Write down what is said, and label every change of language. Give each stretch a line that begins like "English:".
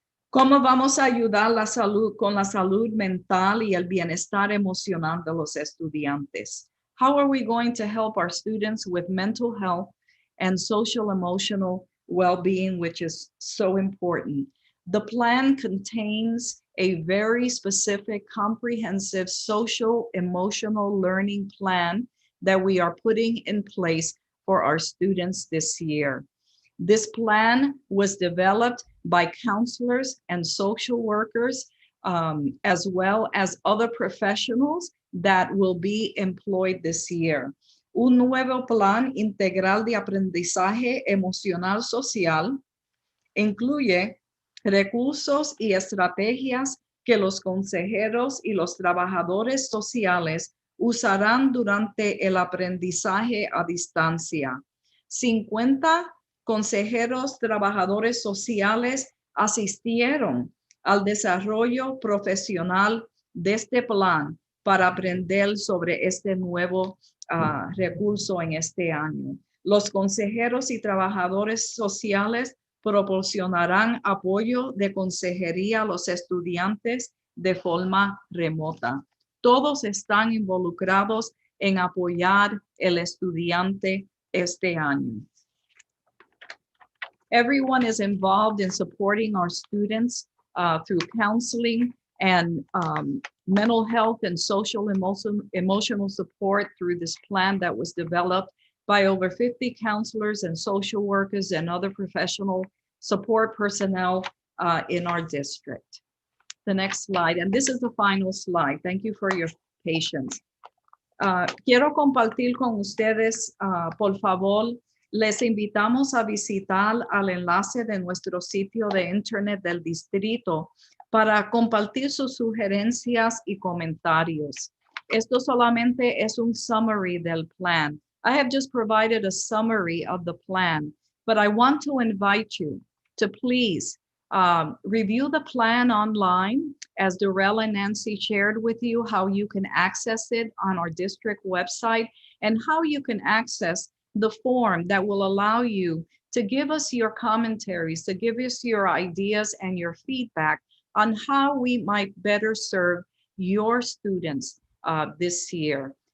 Spanish: ¿Cómo vamos a ayudar con la salud mental y el bienestar emocional de los estudiantes?
English: How are we going to help our students with mental health and social emotional well-being, which is so important? The plan contains a very specific, comprehensive social emotional learning plan that we are putting in place for our students this year. This plan was developed by counselors and social workers, as well as other professionals that will be employed this year.
Spanish: Un nuevo plan integral de aprendizaje emocional social incluye recursos y estrategias que los consejeros y los trabajadores sociales usarán durante el aprendizaje a distancia. 50 consejeros trabajadores sociales asistieron al desarrollo profesional de este plan para aprender sobre este nuevo recurso en este año. Los consejeros y trabajadores sociales proporcionarán apoyo de consejería a los estudiantes de forma remota. Todos están involucrados en apoyar el estudiante este año.
English: Everyone is involved in supporting our students through counseling and mental health and social emotional support through this plan that was developed by over 50 counselors and social workers and other professional support personnel in our district. The next slide, and this is the final slide. Thank you for your patience.
Spanish: Quiero compartir con ustedes, por favor, les invitamos a visitar al enlace de nuestro sitio de internet del distrito para compartir sus sugerencias y comentarios. Esto solamente es un summary del plan.
English: I have just provided a summary of the plan, but I want to invite you to please review the plan online, as Darrell and Nancy shared with you how you can access it on our district website and how you can access the form that will allow you to give us your commentaries, to give us your ideas and your feedback on how we might better serve your students this year.